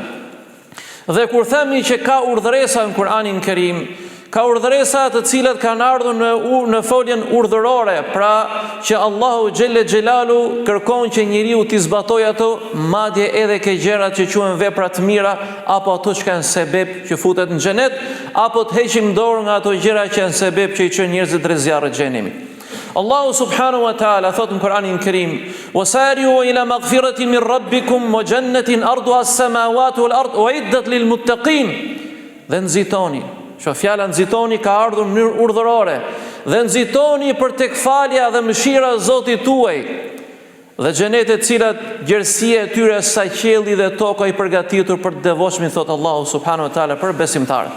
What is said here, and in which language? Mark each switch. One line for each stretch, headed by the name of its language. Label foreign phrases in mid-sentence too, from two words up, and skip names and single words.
Albanian: Dhe kur themi që ka urdhëresa në Kur'anin Kerim, ka urdhëresa të cilat kanë ardhur në foljen urdhërore, pra që
Arabic: الله جل جلاله
Albanian: kërkon që njeriu t'i zbatojë ato, madje edhe ke gjërat që quhen vepra të mira, apo ato që kanë sebeb që futet në xhenet, apo të heqim dorë nga ato gjëra që janë sebeb që I çojnë njerëzit drejt zjarrit të xhenemit.
Arabic: الله سبحانه وتعالى
Albanian: thot në Kur'anin Kerim:
Arabic: "وسارعوا إلى مغفرة من ربكم وجنة عرضها السماوات والأرض أعدت للمتقين."
Albanian: Dhe nxitoni. Që fjala nxitoni ka ardhur në mënyrë urdhërore. Dhe nxitoni për tek falja dhe mëshira e Zotit tuaj. Dhe xhenetet cilat gjerësia e tyre sa qielli dhe toka I përgatitur për të devotshmin, thot
Arabic: الله سبحانه وتعالى
Albanian: për besimtarët.